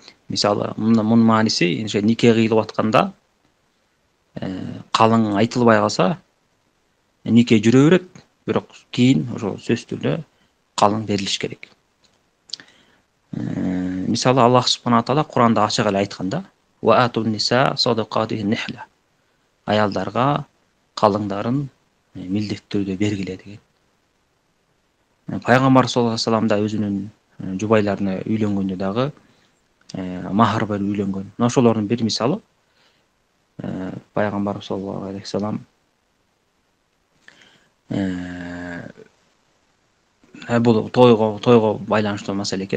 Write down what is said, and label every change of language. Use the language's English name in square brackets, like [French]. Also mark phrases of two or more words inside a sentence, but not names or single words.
[Kyrgyz] Мисалы, мунун мааниси нике кыйылып атканда калың айтылбай калса, нике жүрө берет, бирок кийин ошо сөзсүз түрдө калың берилиш керек. Мисалы, Аллах субхана таала Куранда ачык эле айтканда: [Arabic] "وآتوا النساء صدقاتهن نحلة". [Kyrgyz] Аялдарга калыңдарын милдеттүү түрдө бергиле деген. Пайгамбар [Arabic] صلى الله عليه وسلم [Kyrgyz] да өзүнүн жубайларына үйлөнгөндө дагы махр берип үйлөнгөн. Ошолордун бир мисалы пайгамбар [Arabic] صلى الله عليه وسلم [Kyrgyz] бул тойго байланыштуу маселе экен.